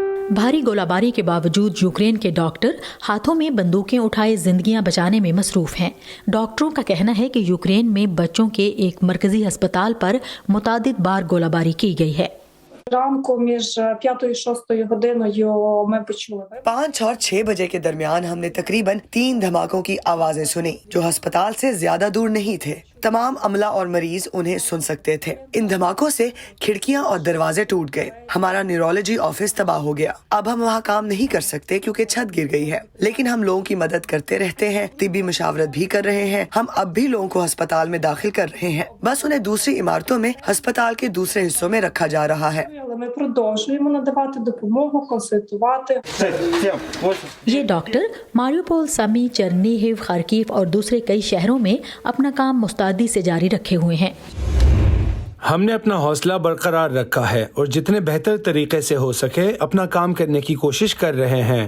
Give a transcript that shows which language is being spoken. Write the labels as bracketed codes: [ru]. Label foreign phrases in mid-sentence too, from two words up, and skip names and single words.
[ur] بھاری گولہ باری کے باوجود یوکرین کے ڈاکٹر ہاتھوں میں بندوقیں اٹھائے زندگیاں بچانے میں مصروف ہیں. ڈاکٹروں کا کہنا ہے کہ یوکرین میں بچوں کے ایک مرکزی اسپتال پر متعدد بار گولہ باری کی گئی ہے. [uk] ранку між 5 і 6 годиною ми почули [ur] 5 اور 6 بجے کے درمیان ہم نے تقریباً 3 دھماکوں کی آوازیں سنی جو اسپتال سے زیادہ دور نہیں تھے. تمام عملہ اور مریض انہیں سن سکتے تھے۔ ان دھماکوں سے کھڑکیاں اور دروازے ٹوٹ گئے. ہمارا [en] neurology office [ur] تباہ ہو گیا۔ اب ہم وہاں کام نہیں کر سکتے کیونکہ چھت گر گئی ہے، لیکن ہم لوگوں کی مدد کرتے رہتے ہیں، طبی مشاورت بھی کر رہے ہیں. ہم اب بھی لوگوں کو اسپتال میں داخل کر رہے ہیں، بس انہیں دوسری عمارتوں میں اسپتال کے دوسرے حصوں میں رکھا جا رہا ہے. [uk] але ми продовжуємо надавати допомогу, консультувати. [ur] یہ ڈاکٹر ماریوپول، سمی، چرنیہیو، خارکیو اور دوسرے کئی شہروں میں اپنا کام مستعدی سے جاری رکھے ہوئے ہیں. ہم نے اپنا حوصلہ برقرار رکھا ہے اور جتنے بہتر طریقے سے ہو سکے اپنا کام کرنے کی کوشش کر رہے ہیں.